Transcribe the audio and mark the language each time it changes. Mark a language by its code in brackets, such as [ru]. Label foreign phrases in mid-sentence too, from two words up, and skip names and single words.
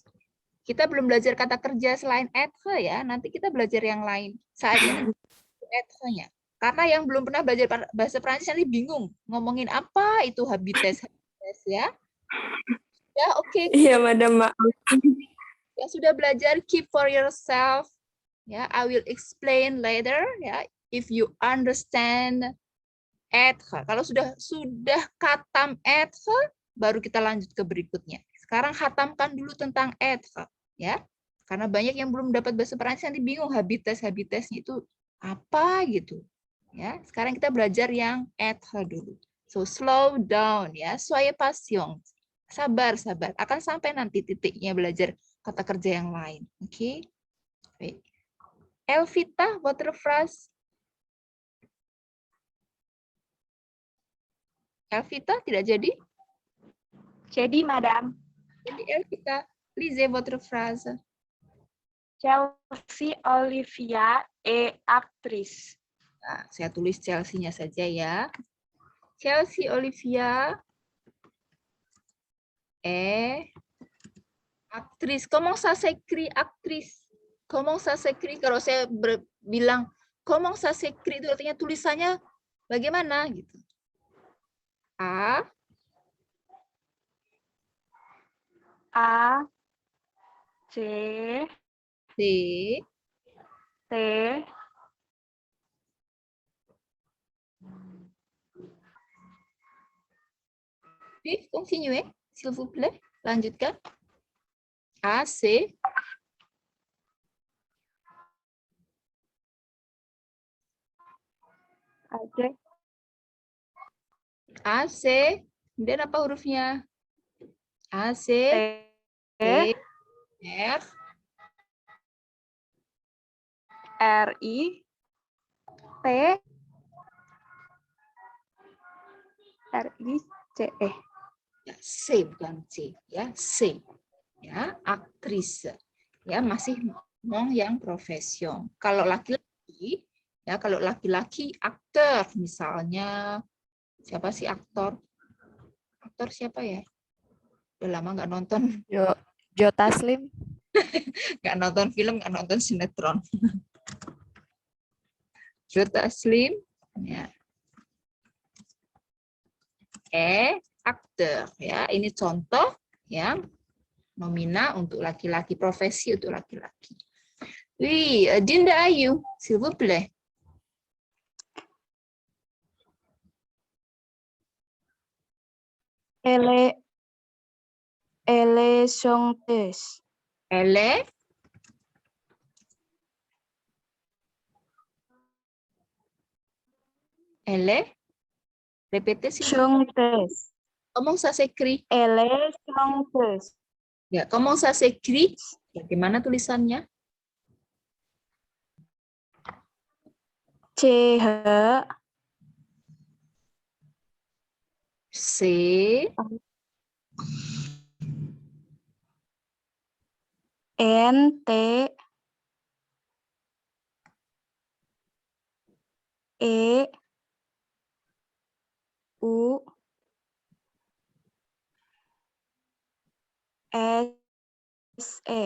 [id] Kita belum belajar kata kerja selain être ya. Nanti kita belajar yang lain. Saat ini être-nya. Karena yang belum pernah belajar bahasa Prancis nanti bingung ngomongin apa itu habites ya. Ya, oke. Iya, Madam, maaf. Yang sudah belajar [en] keep for yourself. Ya, I will explain later ya if you understand être. [id] Kalau sudah khatam être baru kita lanjut ke berikutnya. Sekarang khatamkan dulu tentang être ya. Karena banyak yang belum dapat bahasa Prancis nanti bingung habitesnya itu apa gitu. Ya, sekarang kita belajar yang être dulu. [en] So slow down ya, [fr] soyez patient. [id] Sabar. Akan sampai nanti titiknya belajar kata kerja yang lain. [fr] Oke. Okay? Elvita, votre phrase. [id] Elvita tidak jadi? Jadi, Madam. Jadi Elvita, [fr] lisez votre phrase. Chelsea Olivia actrice. [id] Nah, saya tulis Chelsea-nya saja ya. [fr] Chelsea Olivia actrice. Comment ça s'écrit actrice? Comment ça s'écrit? [id] Kalau saya bilang [fr] comment ça s'écrit [id] itu artinya tulisannya bagaimana gitu. [fr] A, A, C, C, T, puis continuez, s'il vous plaît. [id] Lanjutkan. A, C, Aj, [fr] A, C, kemudian apa hurufnya? A, C, T, E, R, R, I, T, R, I, C, E. [id] ya, C bukan C, ya C, ya aktris, ya masih ngomong yang profesion. Kalau laki-laki, ya kalau laki-laki aktor, misalnya siapa sih aktor? Aktor siapa ya? Udah lama nggak nonton, Jo Taslim. nggak nonton film, nggak nonton sinetron. Joe Taslim, ya. Aktor, ya ini contoh yang nomina untuk laki-laki, profesi untuk laki-laki. [fr] Oui, Dinda Ayu, s'il vous plaît. Elle est chanteuse. Elle est répétez s'il vous plaît. Chanteuse. Comment ça s'écrit? Elle est chanteuse. Ya, comment ça s'écrit? [id] Bagaimana tulisannya? [fr] C, H, C, N, T, E, U, S, E.